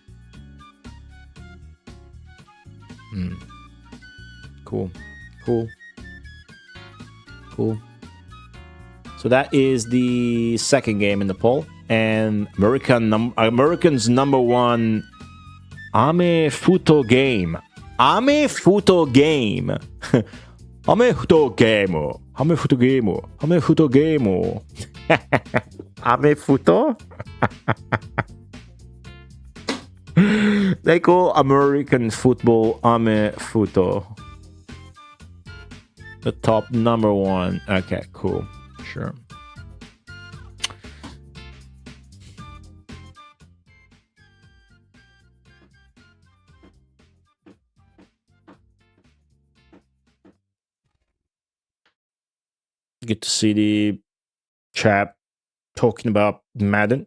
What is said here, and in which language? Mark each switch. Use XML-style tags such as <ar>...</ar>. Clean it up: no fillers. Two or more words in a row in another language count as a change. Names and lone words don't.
<en>Cool. So that is the second game in the poll. And American's number one</en> <ja>Ame Futo</ja> <en>game.</en> <ja>Ame Futo</ja> <en>game.</en> <ja>Ame Futo</ja> <en>game.</en> <ja>Ame Futo</ja> <en>game.</en> <ja>Ame Futo</ja> <en>game.</en> <ja>Ame Futo?</ja> <en>They call American football</en> <ja>Ame Futo.</ja> <en>The top number one. Okay, cool. Sure. Good to see the chat talking about Madden.</en>